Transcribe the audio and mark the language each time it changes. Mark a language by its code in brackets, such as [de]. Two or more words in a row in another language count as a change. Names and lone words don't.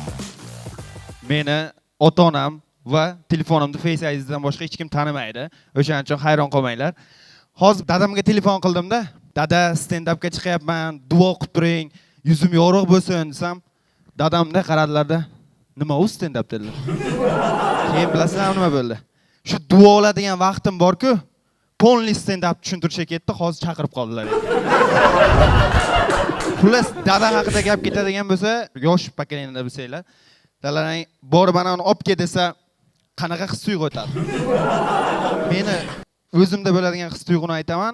[uz] Meni ota-onam va telefonimni Face ID'dan boshqa hech kim tanimaydi. O'shaning uchun hayron qolmanglar. Hozir dadamga telefon qildim-da, "Dada, stand-upga chiqyapman, duo qilib turing, yuzim yorug' bo'lsin" desam, dadamda qaradilarda, "Nima u stand-up?" dedilar. Keyin bilasizlar nima bo'ldi? Shu duo oladigan vaqtim bor-ku, polni stand-up tushuntirishga ketdi, hozir chaqirib qoldilar. Xullas, dada haqida gap ketadigan bo'lsa, yosh pokoleniyadan bilsanglar, dalalang borib mana uni olib ket desa, qanaqa his-tuyg'u o'tadi. Meni o'zimda bo'ladigan his-tuyg'uni aytaman.